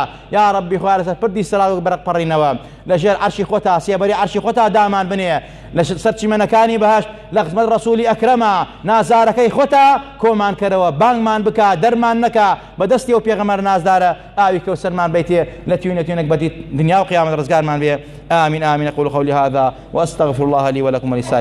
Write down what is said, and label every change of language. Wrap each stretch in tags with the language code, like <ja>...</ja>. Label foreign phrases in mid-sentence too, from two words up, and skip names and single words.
<ckb>یا ڕەبی خوای لەسەر پردی سەرا و بەرەق پەڕینەوە، لەژێر عەرشی خۆتا سێبەری عەرشی خۆتا دامان بنێ، لە سەر چیمەنەکانی بەهەشت لە خزمەت ڕەسوولی ئەکرەمە نازارەکەی خۆتا کۆمان کەرەوە، بانگمان بکە، دەرمان نەکە، بەدەستی ئەو پێغەمبەر نازدارە ئاوی کەوسەرمان بیتێ لە تیونێک بەدی دنیا و قیامەت ڕزگارمان بێ.</ckb> <ar>آمین آمین. أقول قولي هذا وأستغفر الله لي ولكم ولسائر</ar>